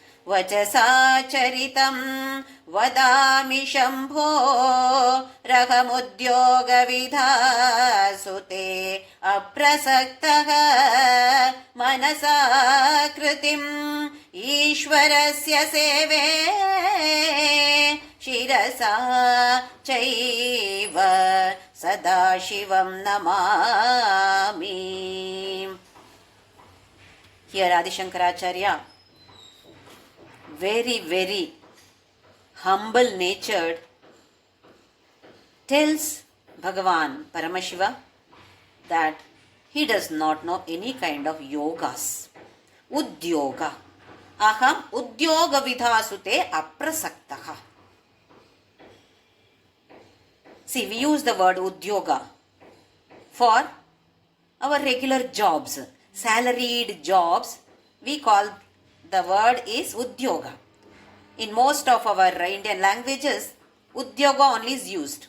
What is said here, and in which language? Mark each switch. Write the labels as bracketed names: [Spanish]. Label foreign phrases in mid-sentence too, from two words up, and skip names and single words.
[Sanskrit] Vachasa charitam vadami shambho rahamudyoga vidhasute aprasaktaha manasa kritim ishvarasya seve shirasa chaiva sadashivam namami. [English] Here Adi Shankaracharya, very humble natured, tells Bhagavan Paramashiva that he does not know any kind of yogas. Udyoga. [Sanskrit] Aham udyoga vidhasute aprasaktaha. [English] See, we use the word udyoga for our regular jobs, salaried jobs. We call the word is udyoga. In most of our Indian languages, udyoga only is used.